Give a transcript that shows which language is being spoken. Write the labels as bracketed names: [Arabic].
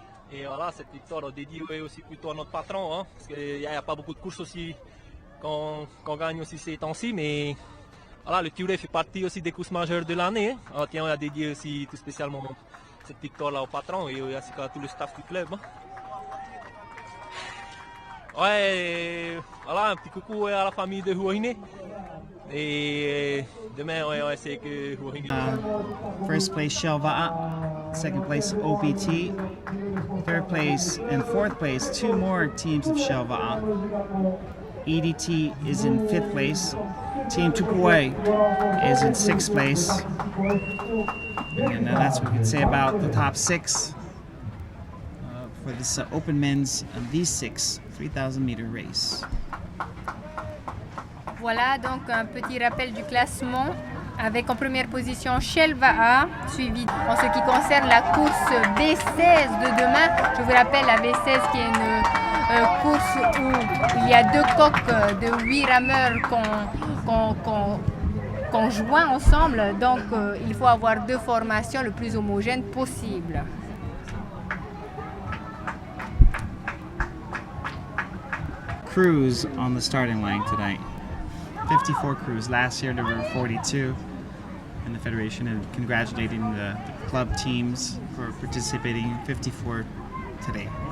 [French] Et voilà, cette victoire on dédie aussi plutôt à notre patron, hein, parce qu'il n'y a pas beaucoup de courses aussi qu'on gagne aussi ces temps-ci, mais voilà, le Ture fait partie aussi des courses majeures de l'année. Hein. Alors, tiens, on a dédié aussi tout spécialement cette victoire-là au patron et ainsi qu'à tout le staff du club. Hein. Ouais, voilà, un petit coucou à la famille de Huahine. Et demain, on va essayer que Huahine. [English] First place Shell Va'a, second place OPT, third place and fourth place, two more teams of Shell Va'a. EDT is in fifth place. Team Tupuai is in sixth place. And that's what we can say about the top six for this open men's V6 3,000 meter race. [French] Voilà donc un petit rappel du classement avec en première position Shell Va'a, suivi en ce qui concerne la course V16 de demain. Je vous rappelle la V16 qui est une course où il y a deux coques de 8 rameurs qu'on joint ensemble. Donc il faut avoir deux formations le plus homogènes possible. [English] Crews on the starting line tonight. 54 crews. Last year there were 42, and the Federation is congratulating the club teams for participating in 54 today.